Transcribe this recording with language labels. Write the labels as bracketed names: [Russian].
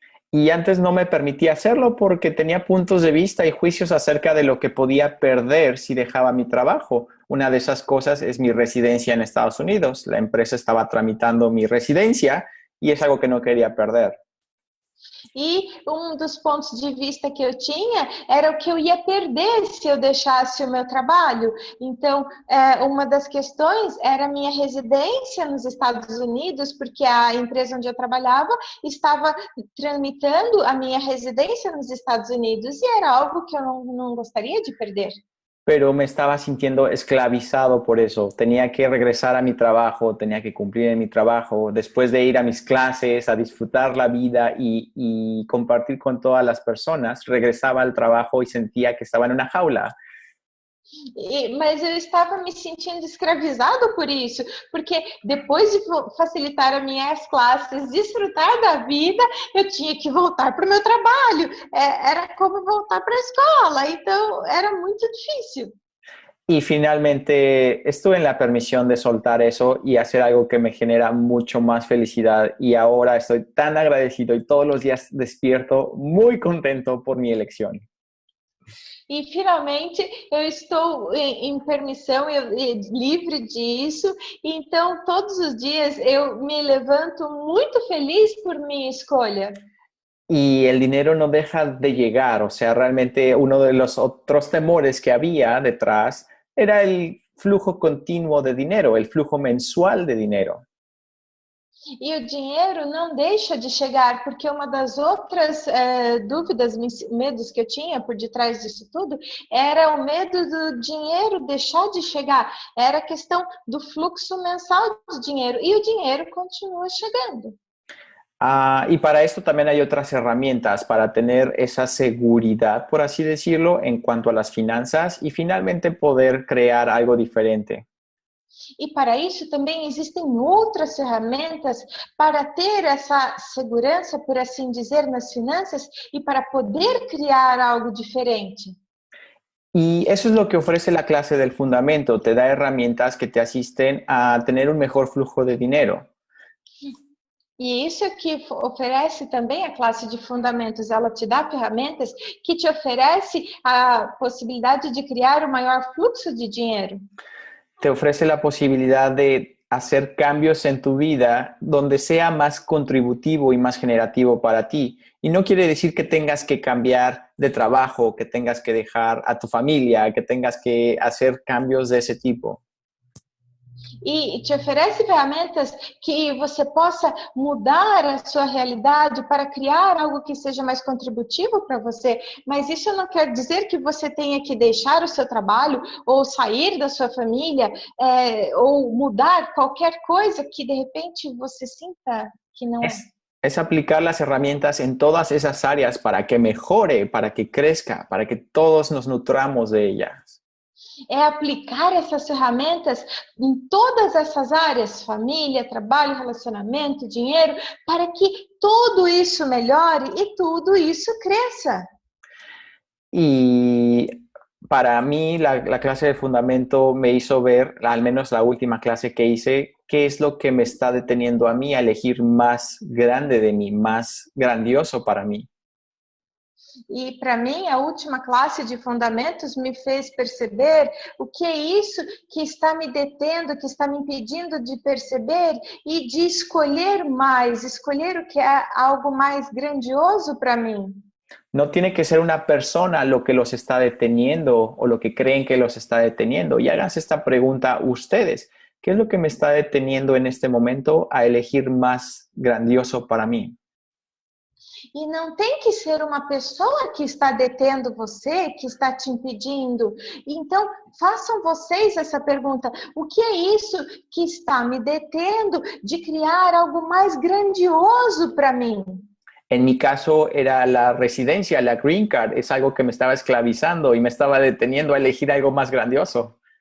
[Spanish] Y antes no me permitía hacerlo porque tenía puntos de vista y juicios acerca de lo que podía perder si dejaba mi trabajo. Una de esas cosas es mi residencia en Estados Unidos. La empresa estaba tramitando mi residencia y es algo que no quería perder. [Portuguese] E um dos pontos de vista que eu tinha era o que eu ia perder se eu deixasse o meu trabalho. Então, uma das questões era a minha residência nos Estados Unidos, porque a empresa onde eu trabalhava estava tramitando a minha residência nos Estados Unidos, e era algo que eu não gostaria de perder. [Spanish] Pero me estaba sintiendo esclavizado por eso. Tenía que regresar a mi trabajo, tenía que cumplir en mi trabajo, después de ir a mis clases, a disfrutar la vida y compartir con todas las personas, regresaba al trabajo y sentía que estaba en una jaula. [Portuguese] Mas eu estava me sentindo escravizado por isso, porque depois de facilitar as minhas classes, desfrutar da vida, eu tinha que voltar para o meu trabalho. Era como voltar para a escola, então era muito difícil. [Spanish] Y finalmente estuve en la permisión de soltar eso y hacer algo que me genera mucho más felicidad. Y ahora estoy tan agradecido y todos los días despierto muy contento por mi elección. [Portuguese] E finalmente eu estou em permissão e livre disso, então todos os dias eu me levanto muito feliz por minha escolha. [Spanish] Y el dinero no deja de llegar, o sea, realmente uno de los otros temores que había detrás era el flujo continuo de dinero, el flujo mensual de dinero. [Portuguese] E o dinheiro não deixa de chegar, porque uma das outras dúvidas, medos que eu tinha por detrás disso tudo, era o medo do dinheiro deixar de chegar. Era a questão do fluxo mensal de dinheiro, e o dinheiro continua chegando. [Spanish] Y para esto también hay otras herramientas para tener esa seguridad, por así decirlo, en cuanto a las finanzas y finalmente poder crear algo diferente. [Portuguese] E para isso também existem outras ferramentas para ter essa segurança, por assim dizer, nas finanças e para poder criar algo diferente. [Spanish] Y eso es lo que ofrece la clase del fundamento, te da herramientas que te asisten a tener un mejor flujo de dinero. [Portuguese] E isso que oferece também a classe de fundamentos, ela te dá ferramentas que te oferece a possibilidade de criar o maior fluxo de dinheiro. [Spanish] Te ofrece la posibilidad de hacer cambios en tu vida donde sea más contributivo y más generativo para ti. Y no quiere decir que tengas que cambiar de trabajo, que tengas que dejar a tu familia, que tengas que hacer cambios de ese tipo. [Portuguese] E te oferece ferramentas que você possa mudar a sua realidade para criar algo que seja mais contributivo para você, mas isso não quer dizer que você tenha que deixar o seu trabalho ou sair da sua família ou mudar qualquer coisa que de repente você sinta que não é. [Spanish] Es aplicar las herramientas en todas esas áreas para que mejore, para que crezca, para que todos nos nutramos de ellas. [Portuguese] É aplicar essas ferramentas em todas essas áreas, família, trabalho, relacionamento, dinheiro, para que tudo isso melhore e tudo isso cresça. [Spanish] Y para mí la clase de fundamento me hizo ver, al menos la última clase que hice, qué es lo que me está deteniendo a mí a elegir más grande de mí, más grandioso para mí. [Portuguese] E para mim, a última classe de fundamentos me fez perceber o que é isso que está me detendo, que está me impedindo de perceber e de escolher mais, escolher o que é algo mais grandioso para mim. [Spanish] No tiene que ser una persona lo que los está deteniendo o lo que creen que los está deteniendo. Y háganse esta pregunta ustedes. ¿Qué es lo que me está deteniendo en este momento a elegir más grandioso para mí? [Portuguese] E não tem que ser uma pessoa que está detendo você, que está te impedindo. Então, façam vocês essa pergunta. O que é isso que está me detendo de criar algo mais grandioso para mim? [Spanish] En mi caso era la residencia, la green card. Es algo que me estaba esclavizando y me estaba deteniendo a elegir algo más grandioso.